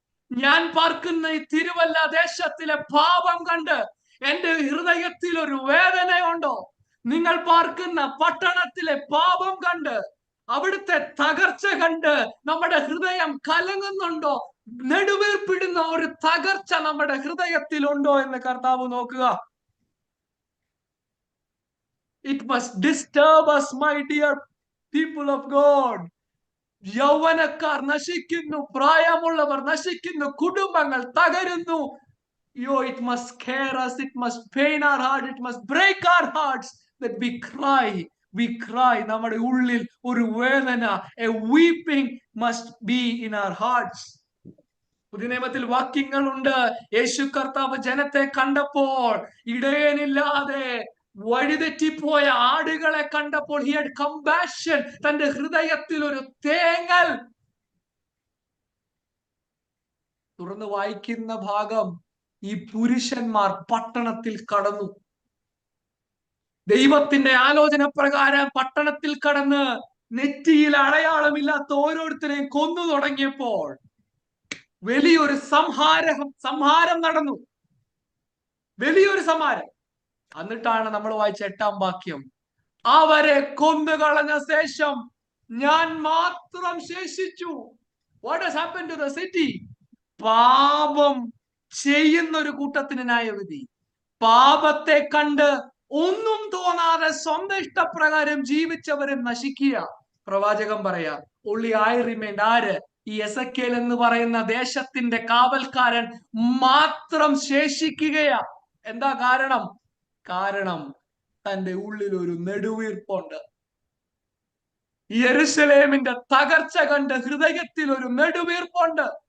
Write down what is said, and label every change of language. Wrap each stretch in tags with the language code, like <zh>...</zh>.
<ml>ഞാൻ പാർക്കുന്ന ഈ തിരുവല്ല ദേശത്തിലെ പാപം കണ്ട് എന്റെ ഹൃദയത്തിൽ ഒരു വേദനയുണ്ടോ? നിങ്ങൾ പാർക്കുന്ന പട്ടണത്തിലെ പാപം കണ്ട്, അവിടുത്തെ തകർച്ച കണ്ട് നമ്മുടെ ഹൃദയം കലങ്ങുന്നുണ്ടോ? നെടുവീർപ്പിടുന്ന ഒരു തകർച്ച നമ്മുടെ ഹൃദയത്തിലുണ്ടോ എന്ന് കർത്താവ് നോക്കുക.</ml> <en>It must disturb us, my dear people of God.</en> <ml>യൗവനക്കാർ നശിക്കുന്നു, പ്രായമുള്ളവർ നശിക്കുന്നു, കുടുംബങ്ങൾ തകരുന്നു.</ml> <en>It must scare us, it must pain our heart, it must break our hearts that we cry.</en> <ml>നമ്മുടെ ഉള്ളിൽ ഒരു വേദന,</ml> <en>a weeping must be in our hearts.</en> <ml>പുതിയ നിയമത്തിൽ വാക്യങ്ങളുണ്ട്. യേശു കർത്താവ് ജനത്തെ കണ്ടപ്പോൾ, ഇടയനില്ലാതെ വഴിതെറ്റിപ്പോയ ആടുകളെ കണ്ടപ്പോൾ</ml> <en>he had compassion.</en> <ml>തന്റെ ഹൃദയത്തിൽ ഒരു തേങ്ങൽ. തുറന്ന് വായിക്കുന്ന ഭാഗം, ഈ പുരുഷന്മാർ പട്ടണത്തിൽ കടന്നു. ദൈവത്തിന്റെ ആലോചന പ്രകാരം പട്ടണത്തിൽ കടന്ന് നെറ്റിയിൽ അടയാളമില്ലാത്ത ഓരോരുത്തരെയും കൊന്നു തുടങ്ങിയപ്പോൾ വലിയൊരു സംഹാരം നടന്നു. വലിയൊരു സംഹാരം. എന്നിട്ടാണ് നമ്മൾ വായിച്ച 8-ാം വാക്യം, അവരെ കൊന്നുകളഞ്ഞ ശേഷം ഞാൻ മാത്രം ശേഷിച്ചു.</ml> <en>What has happened to the city?</en> <ml>പാപം ചെയ്യുന്ന ഒരു കൂട്ടത്തിന് ന്യായവിധി. പാപത്തെ കണ്ട് ഒന്നും തോന്നാതെ സ്വന്തം ഇഷ്ടപ്രകാരം ജീവിച്ചവരെ നശിക്കുക. പ്രവാചകൻ പറയാ,</ml> <en>only I remained.</en> <ml>ആര്? ഈ എസെക്കിയേൽ എന്ന് പറയുന്ന ദേശത്തിന്റെ കാവൽക്കാരൻ മാത്രം ശേഷിക്കുകയാ. എന്താ കാരണം? തന്റെ ഉള്ളിൽ ഒരു നെടുവീർപ്പുണ്ട്. യെരുശലേമിന്റെ തകർച്ച കണ്ട് ഹൃദയത്തിൽ ഒരു നെടുവീർപ്പുണ്ട്.</ml>